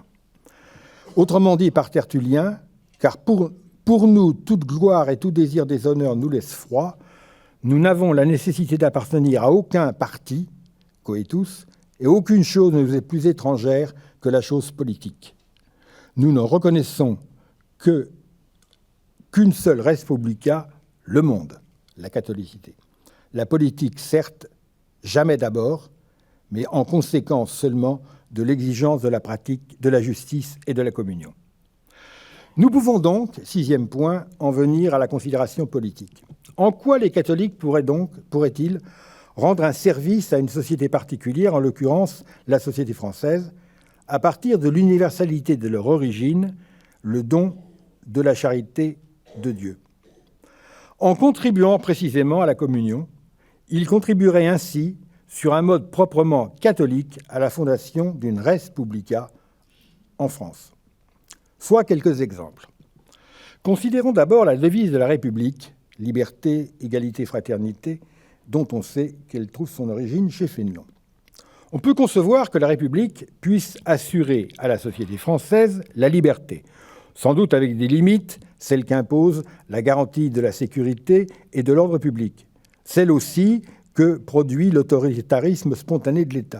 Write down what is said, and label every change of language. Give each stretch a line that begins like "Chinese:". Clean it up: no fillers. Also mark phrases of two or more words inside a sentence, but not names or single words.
French: Autrement dit par Tertullien, car pour nous, toute gloire et tout désir des honneurs nous laisse froid, nous n'avons la nécessité d'appartenir à aucun parti, coetus, et aucune chose ne nous est plus étrangère que la chose politique. Nous ne reconnaissons qu'une seule
Latin: res publica,
French: le monde, la catholicité. La politique, certes, jamais d'abord, mais en conséquence seulement de l'exigence de la pratique de la justice et de la communion. Nous pouvons donc, sixième point, en venir à la considération politique. En quoi les catholiques pourraient-ils rendre un service à une société particulière, en l'occurrence la société française, à partir de l'universalité de leur origine, le don de la charité de Dieu? En contribuant précisément à la communion, ils contribueraient ainsi, sur un mode proprement catholique, à la fondation d'une
Latin: res publica
French: en France. Soit quelques exemples. Considérons d'abord la devise de la République, liberté, égalité, fraternité, dont on sait qu'elle trouve son origine chez Fénelon. On peut concevoir que la République puisse assurer à la société française la liberté, sans doute avec des limites, celles qu'impose la garantie de la sécurité et de l'ordre public, celle aussi que produit l'autoritarisme spontané de l'État.